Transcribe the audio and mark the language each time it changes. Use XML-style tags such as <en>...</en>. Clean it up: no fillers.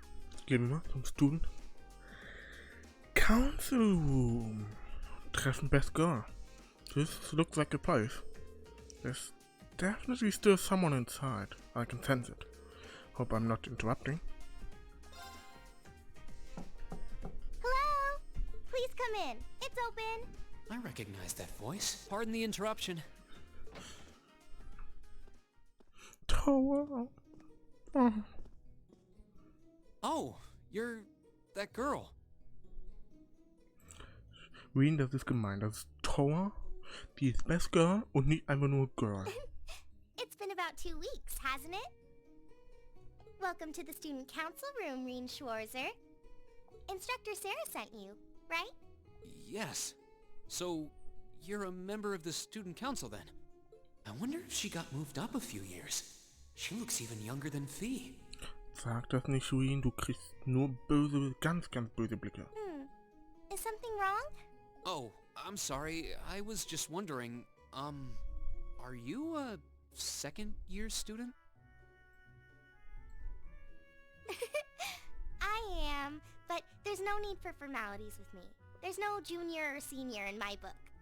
<de>Jetzt gehen wir mal zum</de> <en>Student Council Room. Treffen Best Girl. This looks like a place. There's definitely still someone inside. I can sense it. Hope I'm not interrupting. Hello? Please come in. It's open. I recognize that voice. Pardon the interruption. Towa. Oh. Oh, you're that girl.</en> <de>Wen, das ist gemein. Das ist Towa. Die ist Best Girl und nicht einfach nur Girl.</de> <en>It's been about 2 weeks, hasn't it? Welcome to the student council room, Reen Schwarzer. Instructor Sara sent you, right? Yes. So, you're a member of the student council then? I wonder if she got moved up a few years. She looks even younger than Fee.</en> <de>Sag das nicht, Reen. Du kriegst nur böse, ganz böse Blicke.</de> <en>Is something wrong? Oh, I'm sorry. I was just wondering, are you a second-year student? I am, but there's no need for formalities with me. There's no junior or senior in my book.</en>